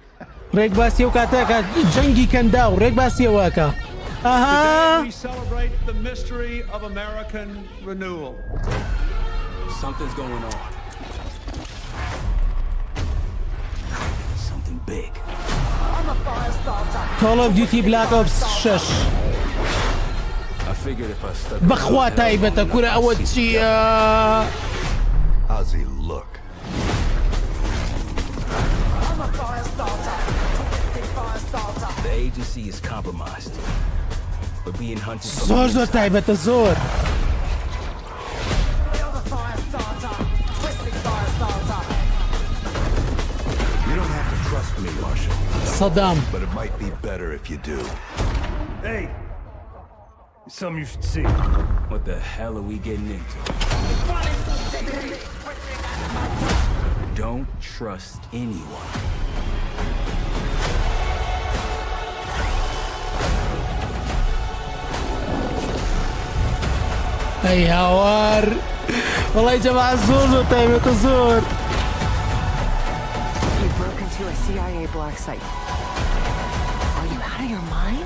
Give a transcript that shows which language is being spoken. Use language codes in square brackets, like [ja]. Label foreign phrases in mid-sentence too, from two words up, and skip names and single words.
[en] Today we celebrate the mystery of American renewal. Something's going on. Something big. I'm a Call of Duty Black Ops 6 I figured if I stuck [ckb] بەخوا تایبەتە کورە ئەوە چییە؟ [en] How's he look? the agency is compromised. We're being hunted from [ckb] زۆر [en] the [ckb] زۆر [en] inside. [ckb] تایبەتە زۆر [en] You don't have to trust me, Marshal, سەدام but it might be better if you do. Hey, it's something you should see. What the hell are we getting into? Don't trust anyone. [ckb] ئەی هاوار وەڵی جەماعە زۆر زۆر تایبەتە زۆر [en] You broke into a CIA black site. Are you out of your mind?